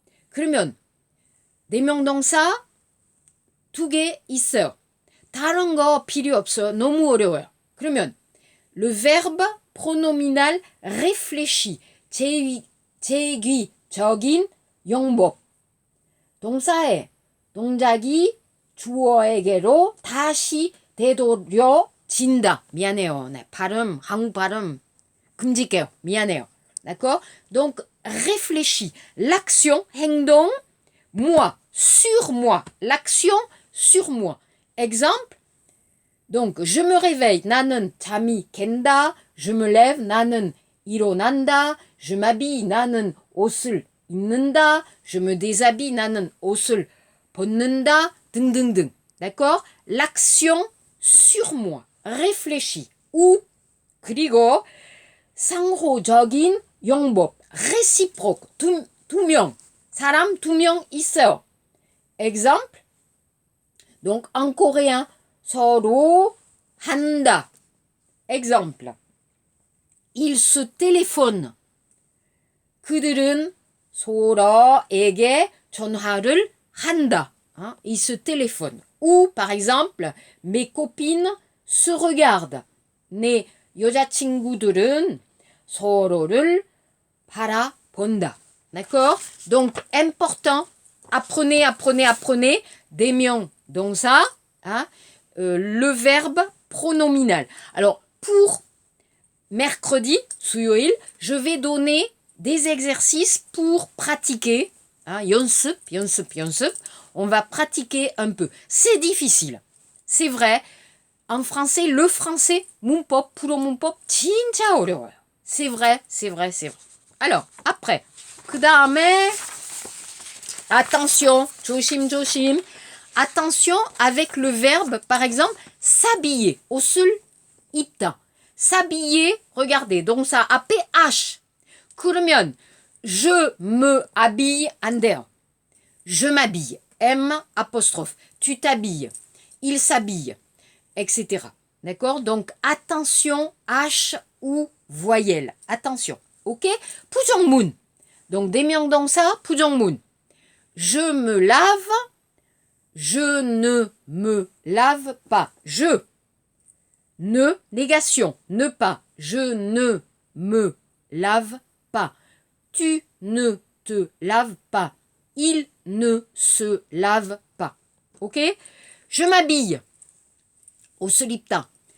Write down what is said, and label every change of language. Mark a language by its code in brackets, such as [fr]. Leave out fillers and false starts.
[ko] 그러면 대명동사 2개 있어요. 다른 거 필요 없어요. 너무 어려워요. [fr] 그러면 le verbe pronominal réfléchi, 제기적인 용법. [ko] 동사의 동작이 주어에게로 다시 되돌려진다. 미안해요. 네, 한국 발음 금지게요. 미안해요. [fr] D'accord? Donc, réfléchis. L'action, 행동, moi, sur moi. L'action, sur moi. Exemple, donc, je me réveille. [ko] 나는 잠이 깬다. [fr] Je me lève. [ko] 나는 일어난다. [fr] Je m'habille. [ko] 나는 옷을 입는다. [fr] Je me déshabille. [ko] 나는 옷을 벗는다. [fr] 등등등. D'accord? L'action, sur moi. Réfléchis. Ou [ko] 그리고 상호적인 용법, réciproque, 두 명, 사람 두 명 있어요. [fr] Exemple, donc en coréen, [ko] 서로 한다. [fr] Exemple, ils se téléphonent. [ko] 그들은 서로에게 전화를 한다. [fr] Ils se téléphonent. Ou par exemple, mes copines se regardent. [ko] 내 여자친구들은 서로를 바라본다. [fr] D'accord? Donc, important, apprenez 대명동사, le verbe pronominal. Alors, pour mercredi, 수요일, je vais donner des exercices pour pratiquer. 연습. On va pratiquer un peu. C'est difficile. C'est vrai. En français, le français, [ko] 문법, 프로 문법, 진짜 어려워요. [fr] C'est vrai. Alors, après, 그 다음에, attention, 조심. Attention avec le verbe, par exemple, s'habiller, 옷을 입다. S'habiller, regardez, donc ça, AP, H. 그러면, je me habille, [ko] 안 돼요. [fr] Je m'habille, M, apostrophe. Tu t'habilles, il s'habille, etc. D'accord? Donc, attention, H ou voyelle. Attention, ok? 부정문. [ko] Donc, 대명동사, 부정문. [fr] Je me lave, je ne me lave pas. Je ne, négation, ne pas. Je ne me lave pas. Tu ne te laves pas. Il ne se lave pas. Ok? Je m'habille. 옷을 입다.